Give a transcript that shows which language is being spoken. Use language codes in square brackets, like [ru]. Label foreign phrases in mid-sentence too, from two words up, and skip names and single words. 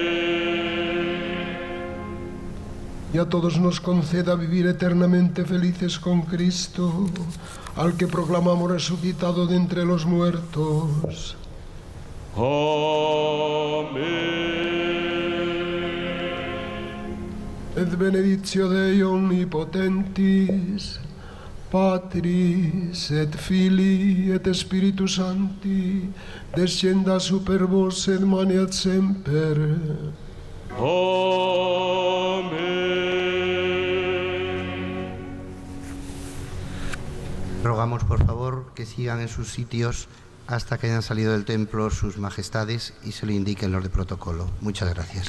[es] Y a todos nos conceda vivir eternamente felices con Cristo, al que proclamamos resucitado de entre los muertos. Amén. [la] Et benedictio Dei omnipotentis, Patris et Filii et Spiritus Sancti, descenda super vos et maneat semper. Amén. [es] Rogamos, por favor, que sigan en sus sitios hasta que hayan salido del templo sus majestades y se lo indiquen los de protocolo. Muchas gracias.